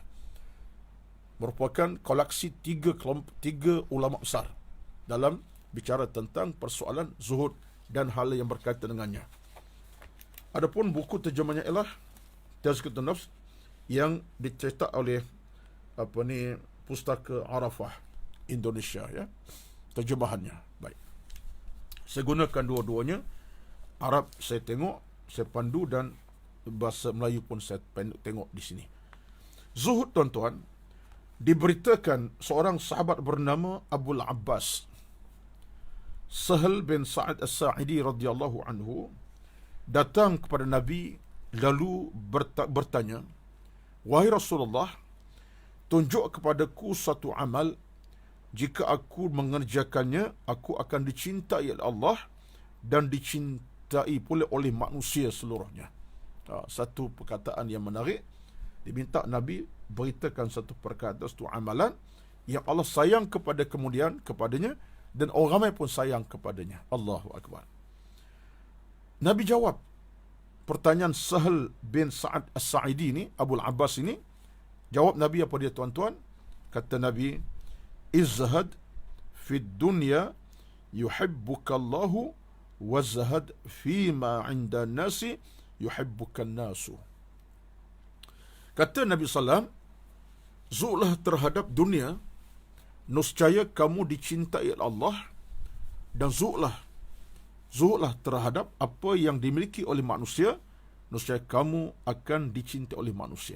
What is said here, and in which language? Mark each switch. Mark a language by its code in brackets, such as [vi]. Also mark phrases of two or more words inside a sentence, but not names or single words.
[ms] Merupakan koleksi tiga ulama besar dalam bicara tentang persoalan zuhud dan hal yang berkaitan dengannya. Adapun buku terjemahnya ialah Tazkiyatun Nafs yang dicetak oleh Pustaka Arafah Indonesia, ya. Terjemahannya. Baik. Saya gunakan dua-duanya. Arab saya tengok, saya pandu, dan bahasa Melayu pun saya tengok di sini. Zuhud, tuan-tuan, diberitakan seorang sahabat bernama Abul Abbas Sahal bin Sa'ad As-Sa'idi [ar] رضي الله عنه [ms] datang kepada Nabi lalu bertanya, "Wahai Rasulullah, tunjuk kepadaku satu amal, jika aku mengerjakannya, aku akan dicintai oleh Allah dan dicintai pula oleh manusia seluruhnya." Satu perkataan yang menarik. Diminta Nabi beritakan satu perkataan, satu amalan yang Allah sayang kepadanya, dan orang ramai pun sayang kepadanya. [ar] الله أكبر. [ms] Nabi jawab pertanyaan Sahal bin Sa'ad As-Sa'idi ni, Abul Abbas ini. Jawab Nabi apa dia, tuan-tuan? Kata Nabi, [ar] "ازهد في الدنيا يحبك الله وازهد فيما عند الناس يحبك الناس." [ms] Kata Nabi SAW, zuhudlah terhadap dunia, nescaya kamu dicintai oleh Allah, dan zuhudlah terhadap apa yang dimiliki oleh manusia, nescaya kamu akan dicintai oleh manusia.